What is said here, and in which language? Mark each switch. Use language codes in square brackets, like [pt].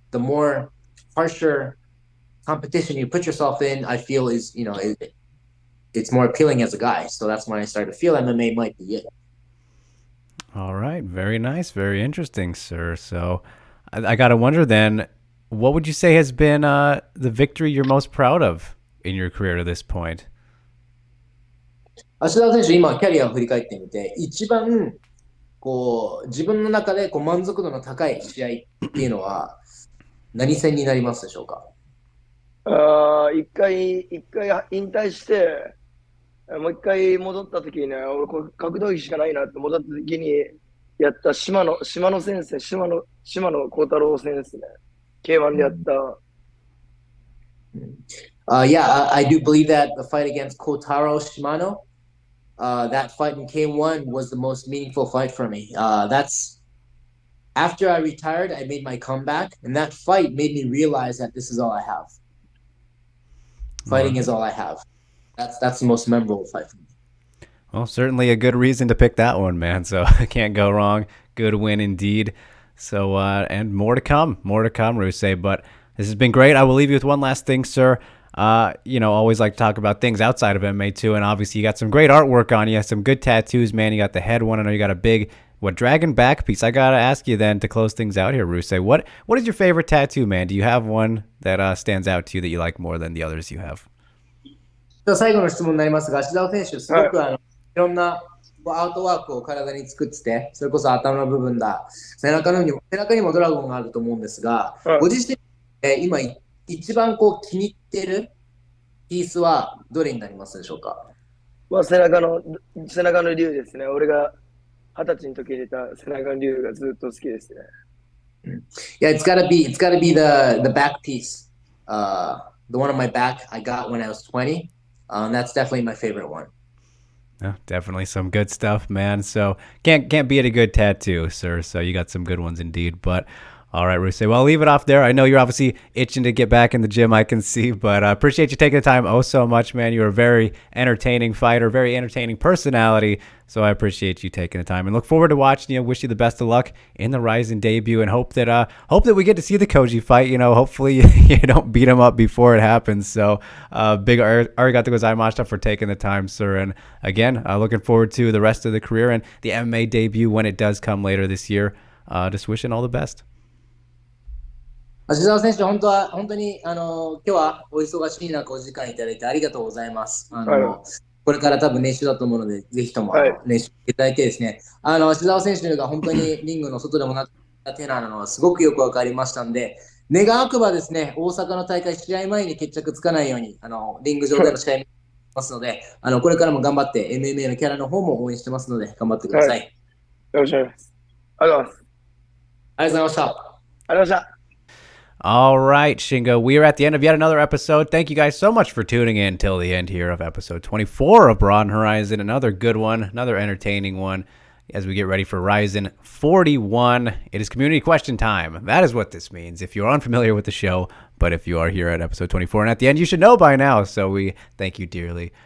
[en] The more harsher competition you put yourself in, I feel is, it's more appealing as a guy. So that's when I started to feel MMA might be it. All right. Very nice. Very interesting, sir. So I got to wonder then, what would you say has been the victory you're most proud of in your career to this point? [ja] 芦田選手、今、キャリアを振り返ってみて、一番自分の中で満足度の高い試合っていうのは何戦になりますでしょうか？一回引退して、もう一回戻った時にね、俺格闘技しかないなって戻った時にやった島野先生、島野幸太郎先生ね。 K1 でやった。 [en] Yeah, I do believe that the fight against Kotaro Shimano, that fight in K1 was the most meaningful fight for me. That's after I retired, I made my comeback, and that fight made me realize that this is all I have. Fighting is all I have. That's the most memorable fight for me. Well, certainly a good reason to pick that one, man. So I can't go wrong. Good win indeed. So, and more to come, Ryusei. But this has been great. I will leave you with one last thing, sir. Always like to talk about things outside of MMA too. And obviously you got some great artwork on you, some good tattoos, man. You got the head one. I know you got a big, dragon back piece. I got to ask you then to close things out here, Ryusei. What is your favorite tattoo, man? Do you have one that stands out to you that you like more than the others you have? [ja] 最後の質問になりますが、芦澤選手、すごくいろんなアートワークを体に作ってて、それこそ頭の部分だ、背中にもドラゴンがあると思うんですが、ご自身で今一番気に入ってるピースはどれになりますでしょうか？背中の竜ですね。俺が20歳の時に入れた背中の竜がずっと好きですね。 [en] Yeah, it's gotta be the back piece. The one on my back I got when I was 20. That's definitely my favorite one. Yeah, definitely some good stuff, man. So can't beat a good tattoo, sir. So you got some good ones indeed. But all right, Ryusei. Well, I'll leave it off there. I know you're obviously itching to get back in the gym, I can see, but I appreciate you taking the time so much, man. You're a very entertaining fighter, very entertaining personality. So I appreciate you taking the time and look forward to watching you. Wish you the best of luck in the Ryzen debut and hope that we get to see the Koji fight. Hopefully you don't beat him up before it happens. So big [ja] arigato gozaimashita [en] for taking the time, sir. And again, looking forward to the rest of the career and the MMA debut when it does come later this year. Just wishing all the best. [ja] 芦澤選手、本当に今日はお忙しい中お時間いただいてありがとうございます。これから多分練習だと思うので、ぜひとも練習していただいてですね、芦澤選手が本当にリングの外でもなった手なのはすごくよくわかりましたんで、願わくばですね、大阪の大会試合前に決着つかないように、リング上での試合にますので、これからも頑張って MMA のキャラの方も応援してますので、頑張ってください。よろしくお願いします。ありがとうございます。ありがとうございました。ありがとうございました。 [en] All right, Shingo, we are at the end of yet another episode. Thank you guys so much for tuning in till the end here of episode 24 of Broadened Horizon. Another good one, another entertaining one as we get ready for Ryzen 41. It is community question time. That is what this means. If you're unfamiliar with the show, but if you are here at episode 24 and at the end, you should know by now. So we thank you dearly